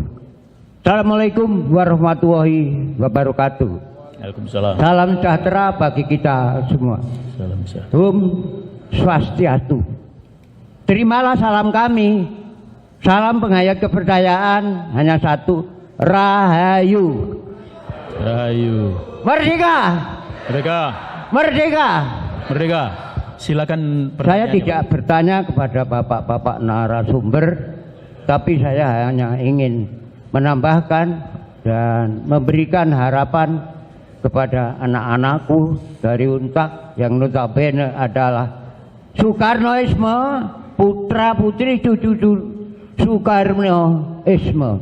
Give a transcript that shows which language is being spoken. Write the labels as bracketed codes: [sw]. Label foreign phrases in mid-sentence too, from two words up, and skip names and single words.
[ar] السلام عليكم ورحمة الله وبركاته. [id] Waalaikumsalam. Salam sejahtera bagi kita semua. Salam sejahtera. [ban] Om Swastiastu. [id] Terimalah salam kami. Salam penghayat kepercayaan hanya satu, Rahayu. Rahayu. Merdeka. Merdeka. Merdeka. Merdeka. Silakan. Saya tidak bertanya kepada bapak-bapak narasumber, tapi saya hanya ingin menambahkan dan memberikan harapan kepada anak-anakku dari Untak yang notabene adalah Soekarnoisme, putra putri cucu Soekarnoisme,